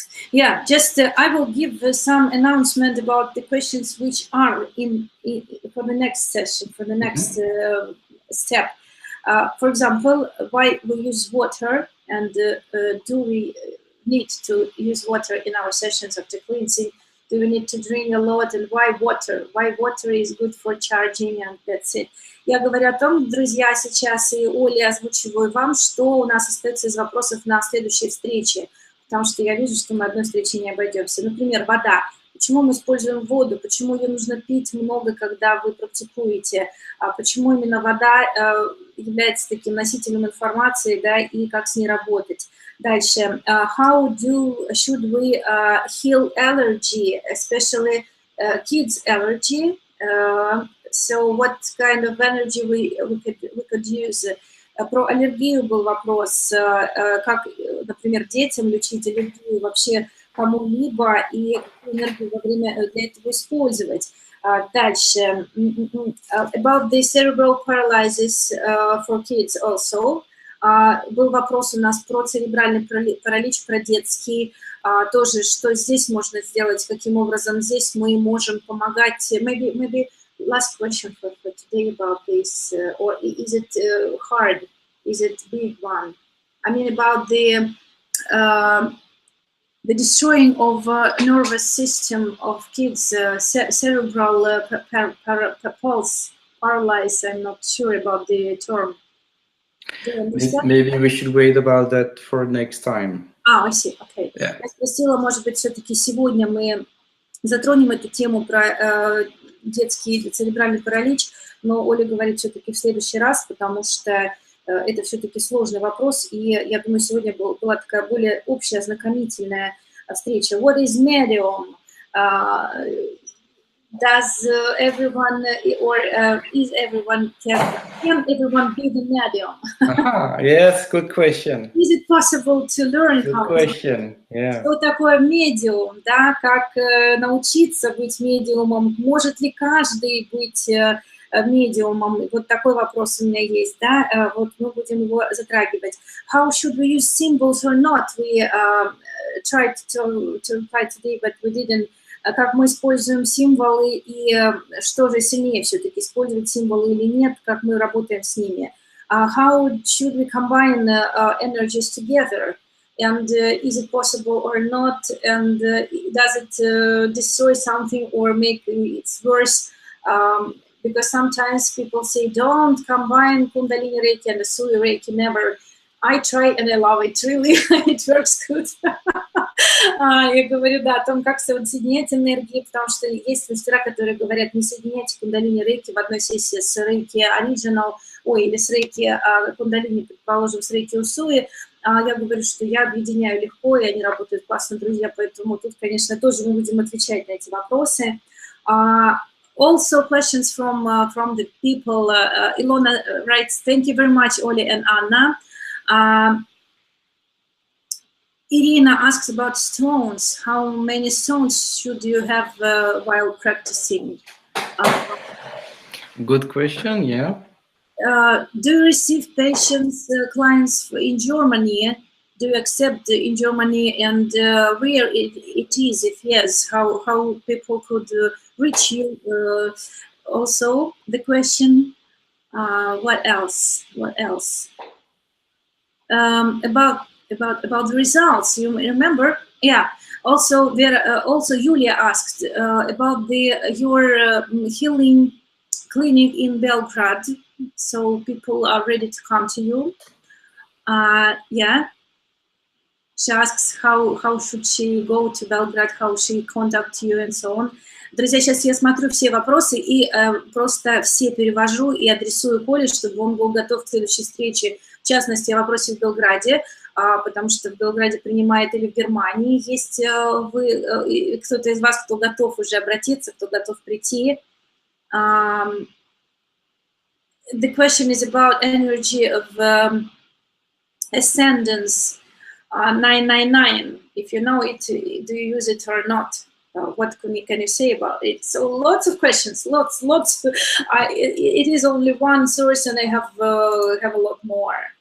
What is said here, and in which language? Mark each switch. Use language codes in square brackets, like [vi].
[en] Yeah, just I will give some announcement about the questions which are in for the next session, for the next step. For example, why we use water, and do we need to use water in our sessions of the cleansing? Do we need to drink a lot, and why water? Why water is good for charging, and that's it. [ru] Я говорю о том, друзья, сейчас и Оле озвучиваю вам, что у нас остается из вопросов на следующей встрече, потому что я вижу, что мы одной встречи не обойдемся. Например, вода. Почему мы используем воду? Почему ее нужно пить много, когда вы практикуете? Почему именно вода является таким носителем информации, да, и как с ней работать? Дальше. [en] How should we heal allergy, especially kids' allergy? So what kind of energy we could use? [ru] Про аллергию был вопрос, как, например, детям лечить аллергию, вообще кому-либо, и какую энергию во время для этого использовать. Дальше. [en] About the cerebral paralysis for kids also. [ru] Был вопрос у нас про церебральный паралич, про детский, тоже, что здесь можно сделать, каким образом здесь мы можем помогать. [en] Maybe last question for today about this, or is it hard? Is it big one? I mean, about the destroying of nervous system of kids, cerebral pulse paralysis. I'm not sure about the term. Maybe we should wait about that for next time. I see. Okay. Yeah. [ru] Я спросила, может быть, все-таки сегодня мы затронем эту тему про детский церебральный паралич, но Оля говорит все-таки в следующий раз, потому что это все-таки сложный вопрос, и я думаю, сегодня была такая более общая, ознакомительная встреча. [en] What is medium? Does everyone, or is everyone, can everyone be the medium? Yes, good question. Is it possible to learn good how question. Yeah. [ru] Что такое медиум, да, как научиться быть медиумом, может ли каждый быть медиумом, вот такой вопрос у меня есть, да, вот мы будем его затрагивать. [en] How should we use symbols or not? We tried to reply today, but we didn't. [ru] Как мы используем символы, и что же сильнее все-таки, использовать символы или нет, как мы работаем с ними. [en] How should we combine energies together? And is it possible or not? And does it destroy something or make it worse? Because sometimes people say, don't combine Kundalini Reiki and the Sui Reiki, never. I try and I love it, really, it works good. [ru] Я говорю, да, о том, как соединять энергии, потому что есть мастера, которые говорят, не соединяйте Кундалини Рейки в одной сессии с Рейки Original, или с Рейки Кундалини, предположим, с Рейки Усуи. Я говорю, что я объединяю легко, и они работают классно, друзья, поэтому тут, конечно, тоже мы будем отвечать на эти вопросы. [en] Also, questions from the people. Ilona writes, thank you very much, Ole and Anna. Irina asks about stones. How many stones should you have while practicing? Good question, yeah. Do you receive patients, clients in Germany? Do you accept in Germany, and where it is? If yes, how people could reach you? Also, the question. What else? What else? About the results. You remember? Yeah. Also, there. Also, Julia asked about your healing clinic in Belgrade. So people are ready to come to you. Yeah. She asks how should she go to Belgrade, how she contact you, and so on. [ru] Друзья, сейчас я смотрю все вопросы и просто все перевожу и адресую Коле, чтобы он был готов к следующей встрече. В частности, о вопросе в Белграде, потому что в Белграде принимает, или в Германии есть кто-то из вас, кто готов уже обратиться, кто готов прийти. [en] The question is about energy of ascendance 999. If you know it, do you use it or not? What can you say about it? So lots of questions, lots. It is only one source, and I have a lot more.